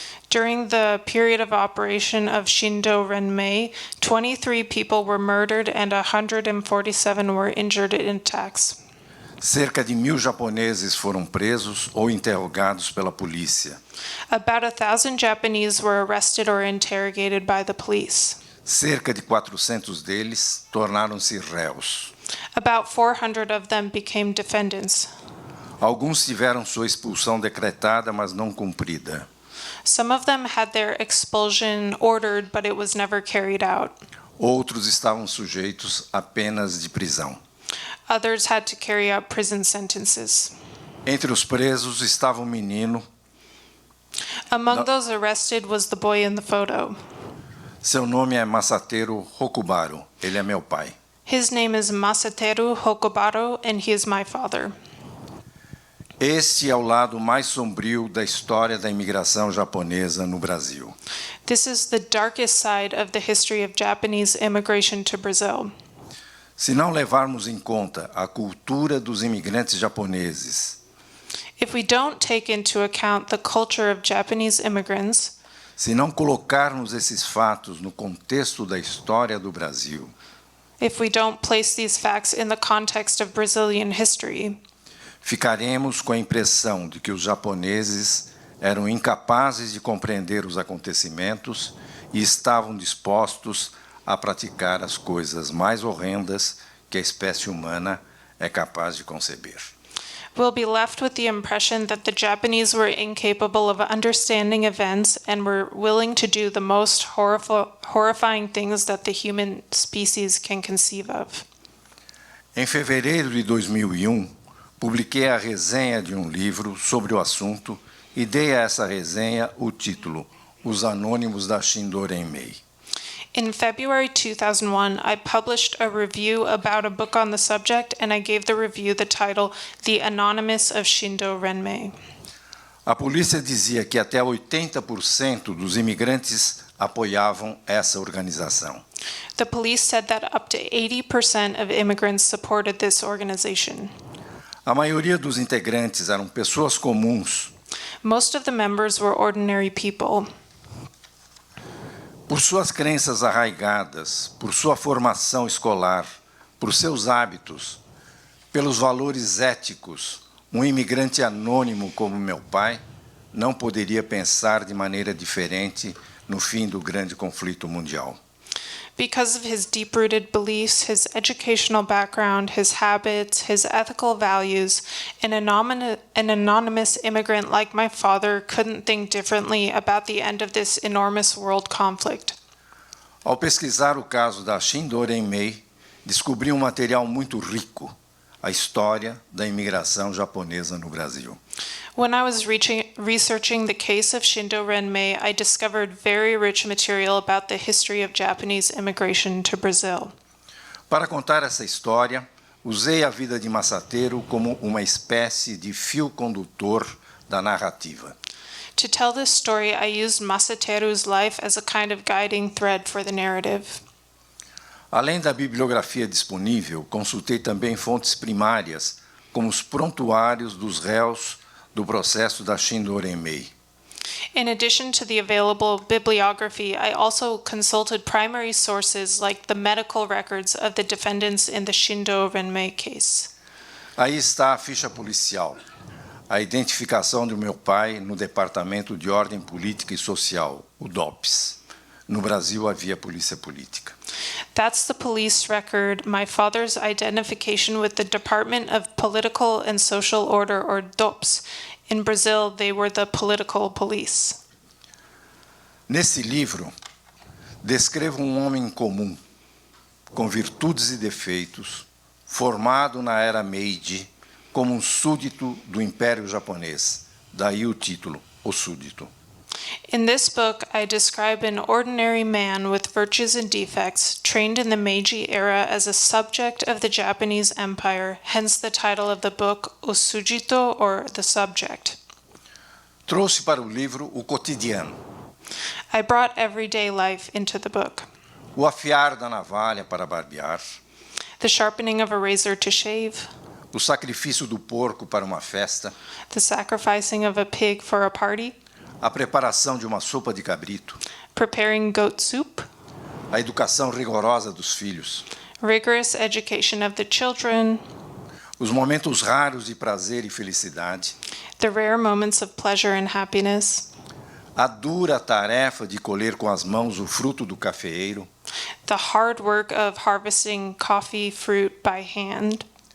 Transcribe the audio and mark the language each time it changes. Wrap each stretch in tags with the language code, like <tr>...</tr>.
<en>During the period of operation of Shindo-Renmei, 23 people were murdered and 147 were injured in attacks.</en> <pt>Cerca de 1.000 japoneses foram presos ou interrogados pela polícia.</pt> <en>About 1,000 Japanese were arrested or interrogated by the police.</en> <pt>Cerca de 400 deles tornaram-se réus.</pt> <en>About 400 of them became defendants.</en> <pt>Alguns tiveram sua expulsão decretada, mas não cumprida.</pt> <en>Some of them had their expulsion ordered, but it was never carried out.</en> <pt>Outros estavam sujeitos a penas de prisão.</pt> <en>Others had to carry out prison sentences.</en> <pt>Entre os presos estava um menino.</pt> <en>Among those arrested was the boy in the photo.</en> <pt>Seu nome é Masateru Okubaro. Ele é meu pai.</pt> <en>His name is Masateru Okubaro, and he is my father.</en> <pt>Este é o lado mais sombrio da história da imigração japonesa no Brasil.</pt> <en>This is the darkest side of the history of Japanese immigration to Brazil.</en> <pt>Se não levarmos em conta a cultura dos imigrantes japoneses,</pt> <en>If we don't take into account the culture of Japanese immigrants,</en> <pt>se não colocarmos esses fatos no contexto da história do Brasil,</pt> <en>if we don't place these facts in the context of Brazilian history,</en> <pt>ficaremos com a impressão de que os japoneses eram incapazes de compreender os acontecimentos e estavam dispostos a praticar as coisas mais horrendas que a espécie humana é capaz de conceber.</pt> <en>we'll be left with the impression that the Japanese were incapable of understanding events and were willing to do the most horrifying things that the human species can conceive of.</en> <pt>Em fevereiro de 2001, Publiquei a resenha de um livro sobre o assunto e dei a essa resenha o título Os Anônimos da Shindo Renmei.</pt> <en>In February 2001, I published a review about a book on the subject, and I gave the review the title The Anonymous of Shindo Renmei.</en> <pt>A polícia dizia que até 80% dos imigrantes apoiavam essa organização.</pt> <en>The police said that up to 80% of immigrants supported this organization.</en> <pt>A maioria dos integrantes eram pessoas comuns.</pt> <en>Most of the members were ordinary people.</en> <pt>Por suas crenças arraigadas, por sua formação escolar, por seus hábitos, pelos valores éticos, um imigrante anônimo como meu pai não poderia pensar de maneira diferente no fim do grande conflito mundial.</pt> <en>Because of his deep-rooted beliefs, his educational background, his habits, his ethical values, an anonymous immigrant like my father couldn't think differently about the end of this enormous world conflict.</en> <pt>Ao pesquisar o caso da Shindo Renmei, descobri um material muito rico, a história da imigração japonesa no Brasil.</pt> <en>When I was researching the case of Shindo Renmei, I discovered very rich material about the history of Japanese immigration to Brazil.</en> <pt>Para contar essa história, usei a vida de Massateiro como uma espécie de fio condutor da narrativa.</pt> <en>To tell this story, I used Masateru's life as a kind of guiding thread for the narrative.</en> <pt>Além da bibliografia disponível, consultei também fontes primárias, como os prontuários dos réus do processo da Shindo Renmei.</pt> <en>In addition to the available bibliography, I also consulted primary sources like the medical records of the defendants in the Shindo Renmei case.</en> <pt>Aí está a ficha policial, a identificação do meu pai no Departamento de Ordem Política e Social, o DOPS. No Brasil havia polícia política.</pt> <en>That's the police record, my father's identification with the Department of Political and Social Order, or DOPS. In Brazil, they were the political police.</en> <pt>Nesse livro, descrevo um homem comum, com virtudes e defeitos, formado na era Meiji, como um súdito do Império Japonês. Daí o título, O Súdito.</pt> <en>In this book, I describe an ordinary man with virtues and defects, trained in the Meiji era as a subject of the Japanese Empire, hence the title of the book, O Sujito, or The Subject.</en> <pt>Trouxe para o livro o cotidiano.</pt> <en>I brought everyday life into the book.</en> <pt>O afiar da navalha para barbear.</pt> <en>The sharpening of a razor to shave.</en> <pt>O sacrifício do porco para uma festa.</pt> <en>The sacrificing of a pig for a party.</en> <pt>A preparação de uma sopa de cabrito.</pt> <en>Preparing goat soup.</en> <pt>A educação rigorosa dos filhos.</pt> <en>Rigorous education of the children.</en> <pt>Os momentos raros de prazer e felicidade.</pt> <en>The rare moments of pleasure and happiness.</en> <pt>A dura tarefa de colher com as mãos o fruto do cafeeiro.</pt> <en>The hard work of harvesting coffee fruit by hand.</en>